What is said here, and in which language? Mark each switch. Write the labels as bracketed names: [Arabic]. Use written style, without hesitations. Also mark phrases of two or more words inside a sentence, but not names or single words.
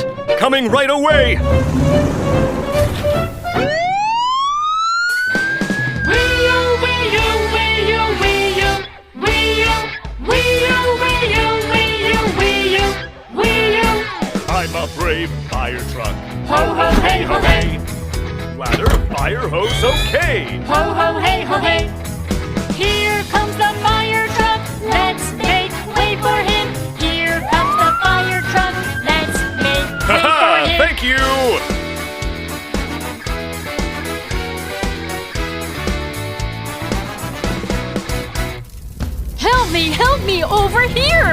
[English] Coming right away! I'm a brave fire truck. Ho ho hey ho hey! Ladder, fire hose, okay! Ho ho hey ho hey! Here comes the fire truck. Let's make way for him. Here comes the fire truck. Let's make way for Haha! him. Thank you! Help me over here!